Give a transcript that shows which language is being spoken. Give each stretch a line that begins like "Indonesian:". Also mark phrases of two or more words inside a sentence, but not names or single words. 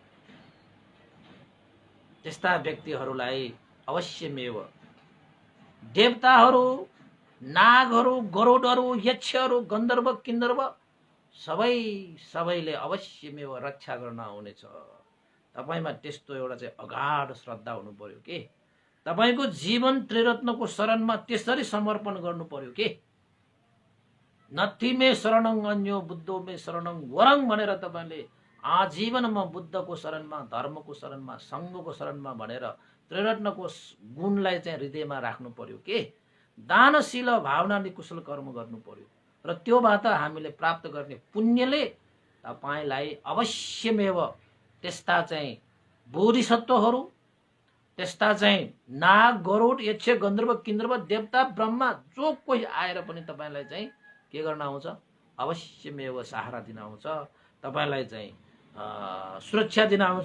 Nepali: त्यस्ता व्यक्तिहरूलाई अवश्यमेव देवताहरू, नागहरू, गरुडहरू, यक्षहरू, गन्धर्व, किन्नर्व सबैले अवश्यमेव रक्षा गर्न आउनेछ। तपाईमा त्यस्तो एउटा चाहिँ अगाध श्रद्धा हुनु पर्यो के। तपाईको जीवन त्रिरत्नको शरणमा त्यसरी समर्पण गर्नु पर्यो के।
Pali: नथी मे शरणं अन्यो बुद्धो मे शरणं वरं
Nepali: भनेर तपाईले आजीवन म बुद्धको शरणमा, धर्मको शरणमा, सङ्घको शरणमा भनेर त्रिरत्नको गुणलाई चाहिँ हृदयमा राख्नु पर्यो के। दानशील भावनाले कुशल कर्म गर्नु पर्यो र त्योबाट हामीले प्राप्त गर्ने पुण्यले तपाईलाई अवश्यमेव त्यस्ता चाहिँ बोधिसत्वहरू, त्यस्ता चाहिँ नाग, गरुड, यक्ष, गन्धर्व, किन्नर्व, देवता, ब्रह्मा जो कोही आएर पनि तपाईलाई चाहिँ के गर्न आउँछ, अवश्यमेव सहारा दिन आउँछ, तपाईलाई चाहिँ सुरक्षा दिन आउँछ।